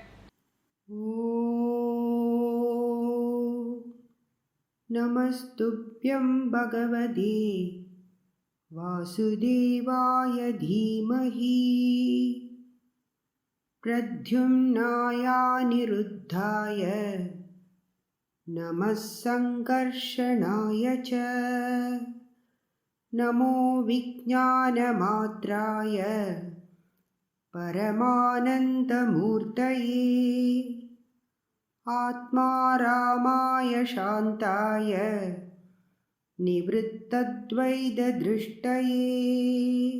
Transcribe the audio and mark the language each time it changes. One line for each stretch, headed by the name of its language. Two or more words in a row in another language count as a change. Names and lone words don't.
Sanskrit: നമസ്തുഭ്യം ഭഗവതേ വാസുദേവായ ധീമഹി പ്രദ്യുമ്നായ നിരുദ്ധായ നമഃ സംകർഷണായ ച नमो विज्ञानमात्राय परमानन्दमूर्तये आत्मा रामाय शान्ताय निवृत्तद्वैतदृष्टये